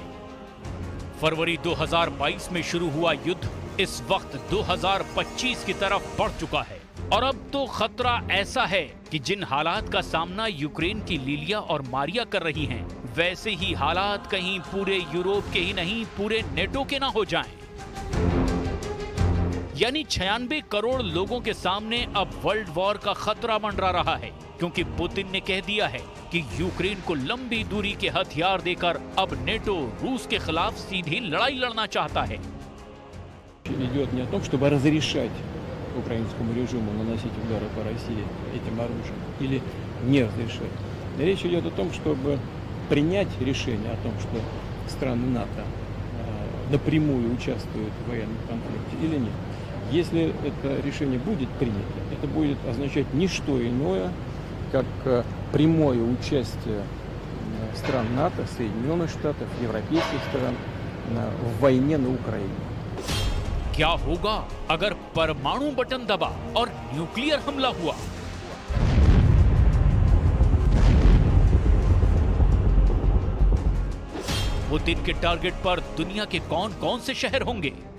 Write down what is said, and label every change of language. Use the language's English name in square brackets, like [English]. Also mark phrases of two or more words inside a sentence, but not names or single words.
[Hindi] फरवरी 2022 में शुरू हुआ युद्ध इस वक्त 2025 की तरफ बढ़ चुका है और अब तो खतरा ऐसा है कि जिन हालात का सामना यूक्रेन की लिलिया और मारिया कर रही हैं, वैसे ही हालात कहीं पूरे यूरोप के ही नहीं, पूरे नेटो के ना हो जाएं। यानी 96 करोड़ लोगों के सामने अब [English] world war [Hindi] का खतरा मंडरा रहा है क्योंकि पुतिन ने कह दिया है कि यूक्रेन को लंबी दूरी के हथियार देकर अब नेटो रूस के खिलाफ सीधी लड़ाई लड़ना चाहता है। [Russian] Идет не о том, чтобы разрешать украинскому режиму наносить удары по России этим оружием или не разрешать. Речь идет о том, чтобы принять решение о том, что страны НАТО напрямую участвует в военном конфликте или нет. Если это решение будет принято, это будет означать не что иное, как прямое участие стран НАТО, Соединенных Штатов, европейских стран в войне на Украине. [Hindi] क्या होगा अगर परमाणु बटन दबा और न्यूक्लियर हमला हुआ? पुतिन के टारगेट पर दुनिया के कौन कौन से शहर होंगे?